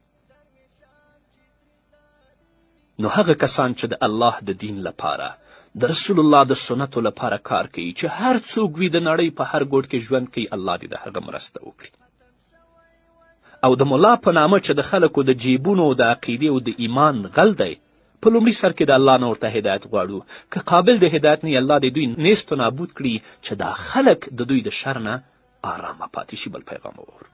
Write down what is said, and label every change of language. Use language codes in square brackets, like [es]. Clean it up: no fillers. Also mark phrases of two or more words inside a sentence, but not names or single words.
[ps] نو هغه کسان چې د الله د دین لپاره، د رسول الله د سنتو لپاره کار کوي، چې هر څوک وي د نړۍ په هر ګوټ کې ژوند کوي، الله دې د هغه مرسته وکړي. او د ملا په نامه چې د خلکو د جیبونو او د عقیدې او د ایمان غل دی، په لومړي سر کې د الله نه ورته هدایت غواړو. که قابل د هدایت نه الله دې دوی [fa] نیست و نابود [ps] کړي چې دا خلک د دوی د شر نه آرامه پاتې شي. بل پیغام وور